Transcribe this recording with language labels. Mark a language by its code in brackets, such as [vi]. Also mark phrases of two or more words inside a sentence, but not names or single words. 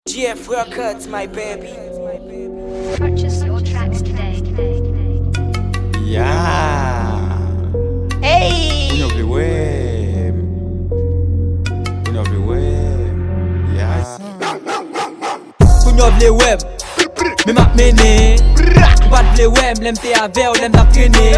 [en] G F Records, my baby. Purchase your tracks today. [ht] Ya. Hey! Ou nou vle wè m? Ou nou vle wè m? Ya. Ou nou vle wè m? Men m ap mene. Ou pa t vle wè m, lè m te avè ou lè m t ap trene.